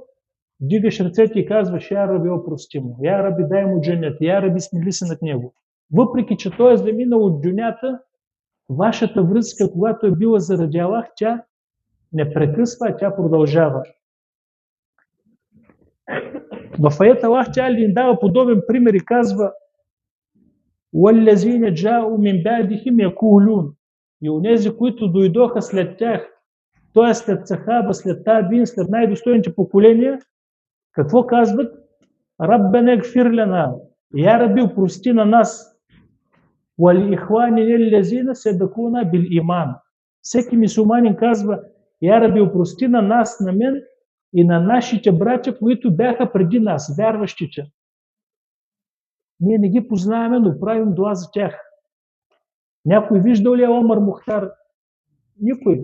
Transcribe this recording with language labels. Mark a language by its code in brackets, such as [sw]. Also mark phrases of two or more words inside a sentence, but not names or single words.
[bg] Дигаш ръцете и казваш, [ar] يا ربي, [bg] опрости му, [ar] يا ربي, [bg] дай му джанет, [ar] يا ربي, [bg] смили се над него. Въпреки че той е заминал от дюнята, вашата връзка, когато е била заради Аллах, тя не прекъсва, а тя продължава. В аята Аллах Тяля ни дава подобен пример и казва: [ar] وَالَّذِينَ جَاءُوا مِنْ بَعْدِهِمْ يَقُولُونَ, [bg] и онези, които дойдоха след тях, т.е. след сахаба, след табин, след най-достойните поколения, какво казват? [ar] ربنا اغفر لنا, يا ربي, [bg] опрости на нас, [ar] وَلِإِخْوَانِنَا الَّذِينَ سَبَقُونَا بِالْإِيمَانِ. [bg] Всеки мюсюлманин казва: [ar] يا ربي, [bg] опрости на нас, на мен и на нашите братя, които бяха преди нас, вярващите. Ние не ги познаваме, но правим дуа за тях. Някой виждал ли е Омар Мухтар? Никой.